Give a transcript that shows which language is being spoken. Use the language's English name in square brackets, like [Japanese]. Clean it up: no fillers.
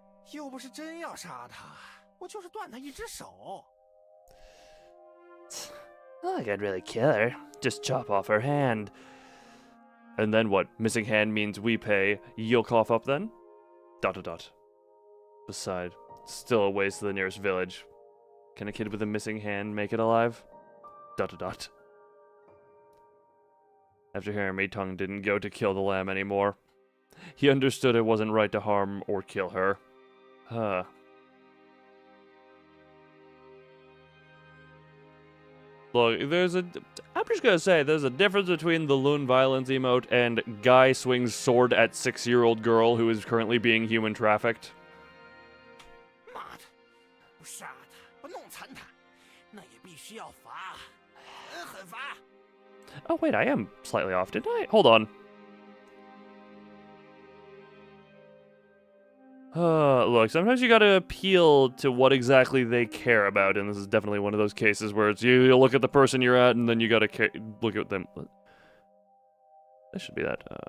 [Chinese] 又不是真要杀他，我就是断他一只手。 [English] Not like I'd really kill her. Just chop off her hand. And then what? Missing hand means we pay. You'll cough up then? ... Beside, still a ways to the nearest village. Can a kid with a missing hand make it alive? ... After hearing me, Tongue didn't go to kill the lamb anymore. He understood it wasn't right to harm or kill her. Huh. Look, I'm just gonna say, there's a difference between the loon violence emote and guy swings sword at 6-year-old girl who is currently being human trafficked. [Chinese] 妈的，不杀他，不弄残他，那也必须要罚，狠罚。 [English] Oh wait, I am slightly off, didn't I? Hold on. Look, sometimes you gotta appeal to what exactly they care about, and this is definitely one of those cases where it's you look at the person you're at, and then you gotta look at them. This should be that.